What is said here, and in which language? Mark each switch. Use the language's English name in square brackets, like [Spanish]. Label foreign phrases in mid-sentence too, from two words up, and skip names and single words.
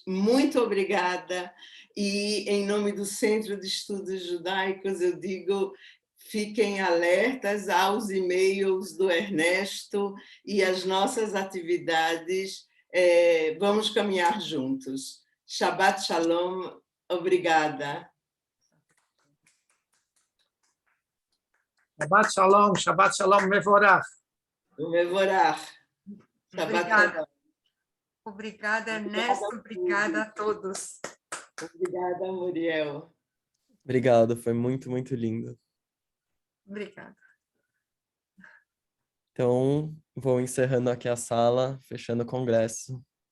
[Portuguese] Muito obrigada. E, em nome do Centro de Estudos Judaicos, eu digo, fiquem alertas aos e-mails do Ernesto e às nossas atividades. Vamos caminhar juntos. [Hebrew] שבת שלום. [Portuguese] Obrigada. [Hebrew] שבת שלום, מבורך. Mevorach. [Portuguese] Obrigada. Obrigada, Ernesto. Obrigada a todos. Obrigada, Muriel. Obrigado, foi muito, muito lindo. Obrigada. Então, vou encerrando aqui a sala, fechando o congresso.